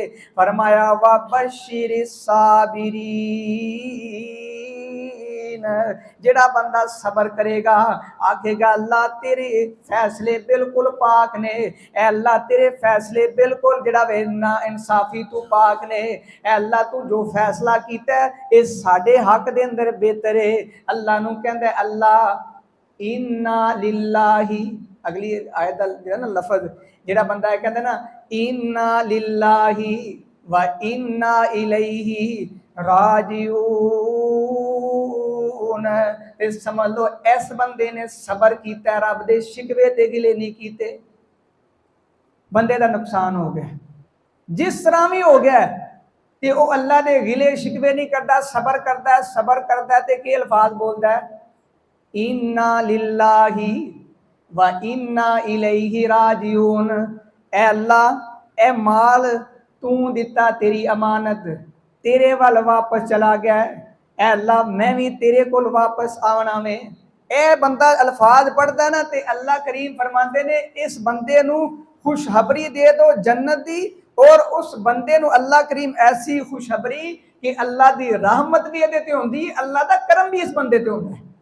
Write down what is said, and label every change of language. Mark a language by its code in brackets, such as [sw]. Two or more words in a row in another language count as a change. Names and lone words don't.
[pa] فرمایا [ar] وبشر الصابرين, [pa] جیہڑا بندہ صبر کرے گا، آکھے گا اللہ تیرے فیصلے بالکل پاک نے، اے اللہ تیرے فیصلے بالکل جیہڑا وے نا انصافی توں پاک نے، اے اللہ توں جو فیصلہ کیتا ہے اس ساڈے حق دے اندر بہتر ہے. اللہ نوں کہندا اللہ [ar] إنا لله, [pa] اگلی آیت دا نا لفظ جیہڑا بندہ ہے کہندا نا [ar] إنا لله وإنا إليه راجعون, [pa] اس سمجھ لو اس بندے نے صبر کیتا، رب دے شکوے تے گلے نہیں کیتے، بندے دا نقصان ہو گیا. جس طرح بھی ہو گیا تے وہ اللہ دے گلے شکوے نہیں کرتا، صبر کرتا ہے، صبر کرتا ہے تے کے الفاظ بولتا ہے [ar] إنا لله وإنا إليه راجعون, [pa] اے اللہ اے مال توں دتا تیری امانت، تیرے وال واپس چلا گیا، اے اللہ میں بھی تیرے کول واپس آنا میں. اے بندہ الفاظ پڑھتا ہے نا تے اللہ کریم فرماتے نے اس بندے نوں خوشخبری دے دو جنت دی، اور اس بندے نوں اللہ کریم ایسی خوشخبری کہ اللہ دی رحمت بھی ایہدے تے ہوندی، اللہ دا کرم بھی اس بندے تے ہوندا ہے.